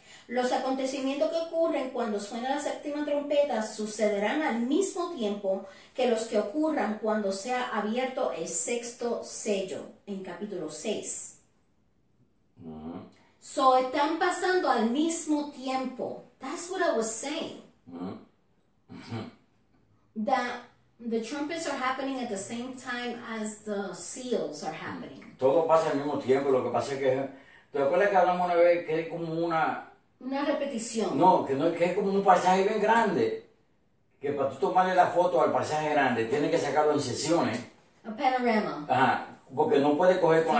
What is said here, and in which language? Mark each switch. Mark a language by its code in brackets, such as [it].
[es] Los acontecimientos que ocurren cuando suena la séptima trompeta sucederán al mismo tiempo que los que ocurran cuando sea abierto el sexto sello, en capítulo 6. So, están pasando al mismo tiempo. [en] That's what I was saying. That the trumpets are happening at the same time as the seals are happening. [es] Todo pasa al mismo tiempo, lo que pasa es que, ¿te acuerdas que hablamos una vez que es como una... Una repetición. No, que es como un paisaje bien grande, que para tú tomarle la foto al paisaje grande, tienes que sacarlo en sesiones. [en] A panorama. [es] Ajá, porque no puede coger con la